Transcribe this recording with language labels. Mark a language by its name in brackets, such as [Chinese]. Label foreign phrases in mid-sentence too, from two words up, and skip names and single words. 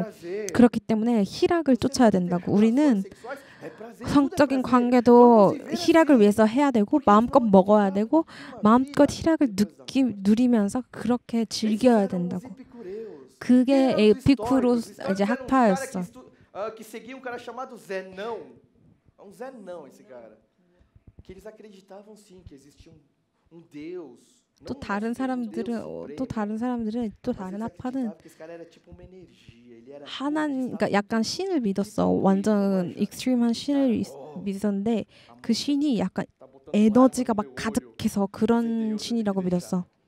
[Korean] 그렇기 때문에 희락을 쫓아야 된다고. 우리는 성적인 관계도 희락을 위해서 해야 되고 마음껏 먹어야 되고 마음껏 희락을 누리면서 그렇게 즐겨야 된다고. 그게 에피쿠로스 이제 학파였어. [Portuguese] Que seguia um cara chamado Zenão. Um Zenão esse cara. Que eles acreditavam sim que existia um Deus. [Korean] 또 다른 사람들은 또 다른 학파는 하나님, 그러니까 약간 신을 믿었어. 완전 익스트림한 신을 믿었는데 그 신이 약간 에너지가 막 가득해서 그런 신이라고 믿었어.